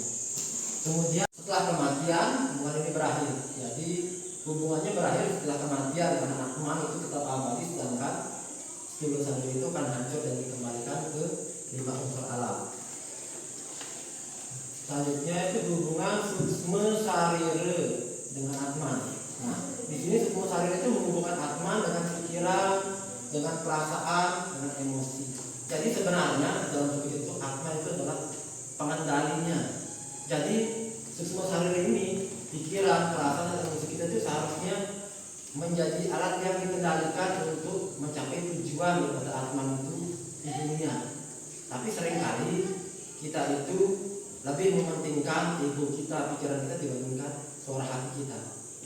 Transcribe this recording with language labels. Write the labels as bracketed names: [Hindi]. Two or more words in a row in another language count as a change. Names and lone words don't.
[Indonesian] Kemudian setelah kematian hubungan ini berakhir. Jadi hubungannya berakhir setelah kematian karena atma itu tetap abadi, sedangkan sebelum sendiri itu kan hancur dan dikembalikan ke 5 unsur alam. Selanjutnya itu hubungan suksma sarire dengan atma. Nah, di sini suksma sarire itu menghubungkan atma dengan pikiran, dengan perasaan, dengan emosi. Jadi sebenarnya dalam tubuh itu atma itu adalah pengendalinya. Jadi suksma sarire ini, pikiran, perasaan, dan emosi kita itu seharusnya menjadi alat yang dikendalikan untuk mencapai tujuan daripada atma itu di dunia. Tapi seringkali kita itu lebih mementingkan ego kita, pikiran kita dibandingkan suara hati kita, ya.